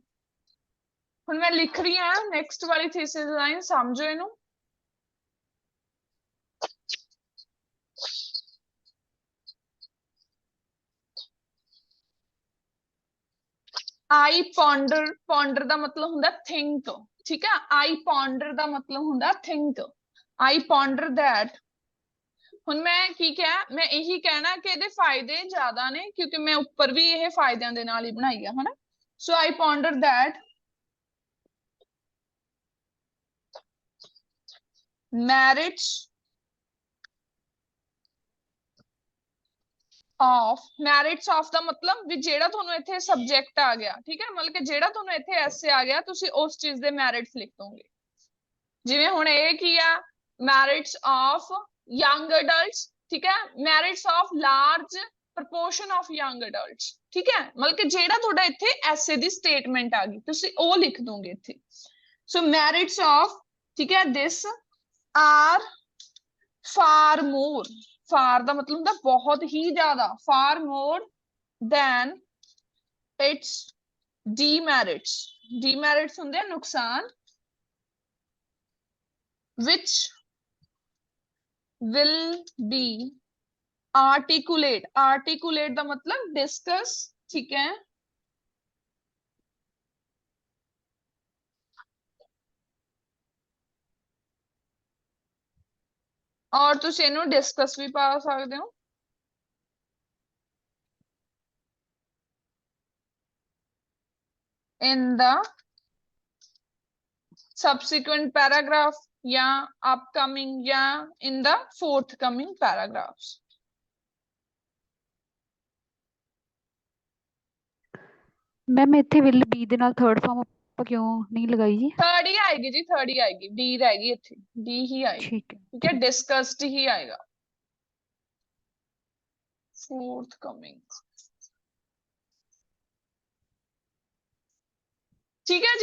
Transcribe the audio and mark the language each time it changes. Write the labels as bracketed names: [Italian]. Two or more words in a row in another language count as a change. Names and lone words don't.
[Punjabi] ਹੁਣ ਮੈਂ ਲਿਖ ਰਹੀ ਹਾਂ ਨੈਕਸਟ ਵਾਲੀ ਥੀਸਿਸ ਲਾਈਨ, ਸਮਝੋ ਇਹਨੂੰ। [English] I ponder [Punjabi] ਦਾ ਮਤਲਬ ਹੁੰਦਾ think, ਠੀਕ ਹੈ। [English] I ponder [Punjabi] ਦਾ ਮਤਲਬ ਹੁੰਦਾ [English] think, I ponder that। [Punjabi] ਹੁਣ ਮੈਂ ਕੀ ਕਿਹਾ, ਮੈਂ ਇਹੀ ਕਹਿਣਾ ਕਿ ਇਹਦੇ ਫਾਇਦੇ ਜ਼ਿਆਦਾ ਨੇ, ਕਿਉਂਕਿ ਮੈਂ ਉੱਪਰ ਵੀ ਇਹ ਫਾਇਦਿਆਂ ਦੇ ਨਾਲ ਹੀ ਬਣਾਈ ਆ, ਹਨਾ। ਸੋ [English] I ponder that merits of [Punjabi] ਦਾ ਮਤਲਬ ਵੀ ਜਿਹੜਾ ਤੁਹਾਨੂੰ ਇੱਥੇ ਸਬਜੈਕਟ ਆ ਗਿਆ, ਠੀਕ ਹੈ, ਮਤਲਬ ਕਿ ਜਿਹੜਾ ਤੁਹਾਨੂੰ ਇੱਥੇ ਐਸੇ ਆ ਗਿਆ ਤੁਸੀਂ ਉਸ ਚੀਜ਼ ਦੇ ਮੈਰਿਟਸ ਲਿਖ ਦੋਗੇ। ਜਿਵੇਂ ਹੁਣ ਇਹ ਕੀ ਆ, [English] merits of young adults, [Punjabi] ਠੀਕ ਹੈ, [English] merits of large proportion of young adults, [Punjabi] ਠੀਕ ਹੈ। ਮਤਲਬ ਕਿ ਜਿਹੜਾ ਤੁਹਾਡਾ ਇੱਥੇ ਐਸੇ ਦੀ ਸਟੇਟਮੈਂਟ ਆ ਗਈ ਤੁਸੀਂ ਉਹ ਲਿਖ ਦੋਗੇ ਇੱਥੇ। [English] so merits of, [Punjabi] ਠੀਕ ਹੈ, [English] this are far more, far [Punjabi] ਦਾ ਮਤਲਬ ਹੁੰਦਾ ਬਹੁਤ ਹੀ ਜ਼ਿਆਦਾ, [English] far more than its demerits, demerits [Punjabi] ਹੁੰਦੇ ਆ ਨੁਕਸਾਨ, [English] which will be articulate, articulate [Punjabi] ਦਾ ਮਤਲਬ [English] discuss, [Punjabi] ਠੀਕ ਹੈ। ਔਰ ਤੁਸੀਂ ਇਹਨੂੰ ਡਿਸਕਸ ਵੀ ਪਾ ਸਕਦੇ ਹੋ। [English] in the subsequent paragraph या upcoming या in the forthcoming paragraphs। [Punjabi] मैम ਇੱਥੇ [English] will be [Punjabi] ਦੇ ਨਾਲ ਥਰਡ ਫਾਰਮ ਆਪਾਂ ਕਿਉਂ ਨਹੀਂ ਲਗਾਈ ਜੀ? ਥਰਡ ਹੀ ਆਏਗੀ ਜੀ, ਥਰਡ ਹੀ ਆਏਗੀ, ਡੀ ਰਹੇਗੀ ਇੱਥੇ, ਡੀ ਹੀ ਆਏਗੀ, ਠੀਕ ਹੈ, ਠੀਕ ਹੈ, ਡਿਸਕਸਡ ਹੀ ਆਏਗਾ, forthcoming, ਠੀਕ ਹੈ ਜੀ।